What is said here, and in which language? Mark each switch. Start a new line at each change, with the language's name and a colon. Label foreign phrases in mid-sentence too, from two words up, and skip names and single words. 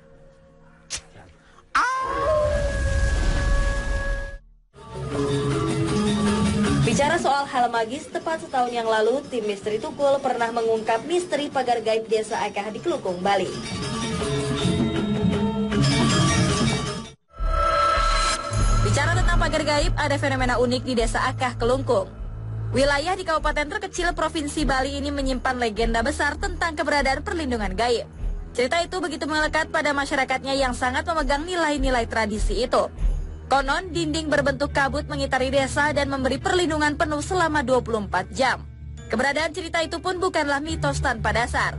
Indonesian: Bicara soal hal magis, tepat setahun yang lalu, tim Misteri Tukul pernah mengungkap misteri pagar gaib Desa Akah di Kelungkung, Bali. Bicara tentang pagar gaib, ada fenomena unik di Desa Akah, Kelungkung. Wilayah di kabupaten terkecil Provinsi Bali ini menyimpan legenda besar tentang keberadaan perlindungan gaib. Cerita itu begitu melekat pada masyarakatnya yang sangat memegang nilai-nilai tradisi itu. Konon, dinding berbentuk kabut mengitari desa dan memberi perlindungan penuh selama 24 jam. Keberadaan cerita itu pun bukanlah mitos tanpa dasar.